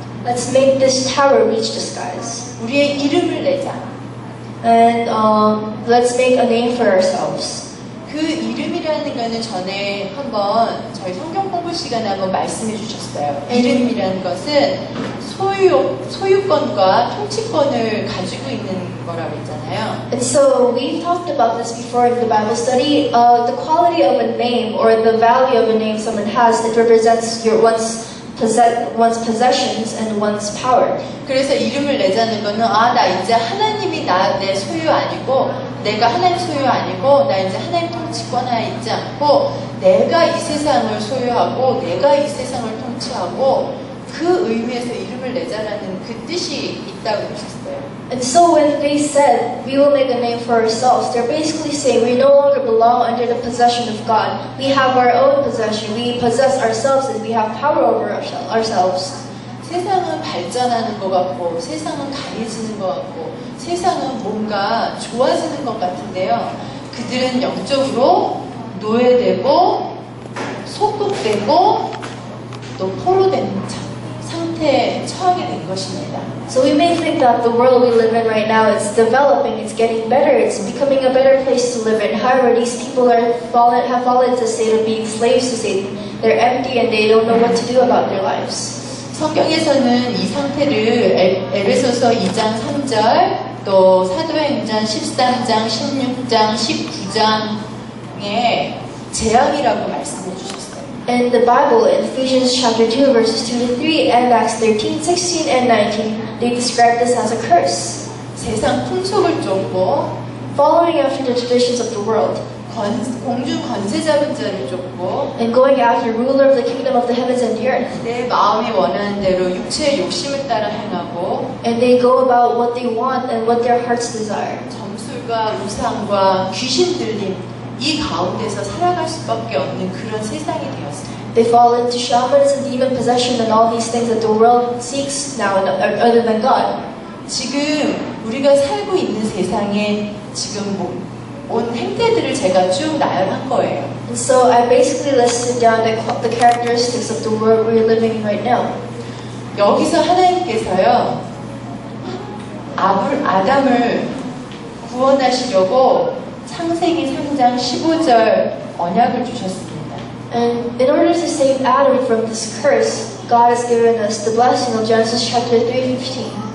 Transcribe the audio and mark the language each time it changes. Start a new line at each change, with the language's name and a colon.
English: Let's make this tower reach the skies.
Korean: 우리의 이름을 내자.
English: And let's make a name for ourselves.
Korean: 그 이름이라는 거는 전에 한번 저희 성경 공부 시간에 한번 말씀해 주셨어요. 이름이라는 것은 소유권과 통치권을 가지고 있는 거라고 했잖아요.
English: And so we talked about this before in the Bible study. The quality of a name or the value of a name someone has, it represents one's possessions and one's power.
Korean: 그래서 이름을 내자는 거는 나 이제 하나님이 내 소유 아니고 내가 하나님 소유 아니고 나 이제 하나님 통치권 하에 있지 않고 내가 이 세상을 소유하고 내가 이 세상을 통치하고 그 의미에서 이름을 내자라는 그 뜻이 있다고 하셨어요.
English: And so when they said we will make a name for ourselves, they're basically saying we no longer belong under the possession of God. We have our own possession. We possess ourselves and we have power over ourselves.
Korean: 세상은 발전하는 것 같고 세상은 강해지는 것 같고 세상은 뭔가 좋아지는 것 같은데요. 그들은 영적으로 노예되고 속국되고 또 포로된 상태 상태에 처하게 된 것입니다.
English: So we may think that the world we live in right now is developing, it's getting better, it's becoming a better place to live in. However, these people have fallen into the state of being slaves to Satan. They're empty and they don't know what to do about their lives.
Korean: 성경에서는 이 상태를 에베소서 2장 3절 또 사도행전 13장 16장 19장에 재앙이라고 말씀해 주셨어요.
English: In the Bible, in Ephesians chapter 2, verses 2 to 3, and Acts 13, 16, and 19, they describe this as a curse.
Korean: 세상 풍속을 쫓고
English: Following after the traditions of the world,
Korean: 공중 권세 잡은 자를 쫓고
English: and going after the ruler of the kingdom of the heavens and the earth.
Korean: 내 마음이 원하는 대로 육체의 욕심을 따라 행하고
English: And they go about what they want and what their hearts desire.
Korean: 점술과 우상과 귀신 들림 이 가운데서 살아갈 수밖에 없는 그런 세상이 되었습니다.
English: They fall into shamanism, demon possession, and all these things that the world seeks now other than God.
Korean: 지금 우리가 살고 있는 세상에 지금 온 행태들을 제가 쭉 나열한 거예요.
English: And so I basically listed down the characteristics of the world we're living in right now.
Korean: 여기서 하나님께서요 아담을 구원하시려고 창세기 3장 15절 언약을 주셨습니다.
English: And in order to save Adam from this curse, God has given us the blessing of Genesis chapter 3:15.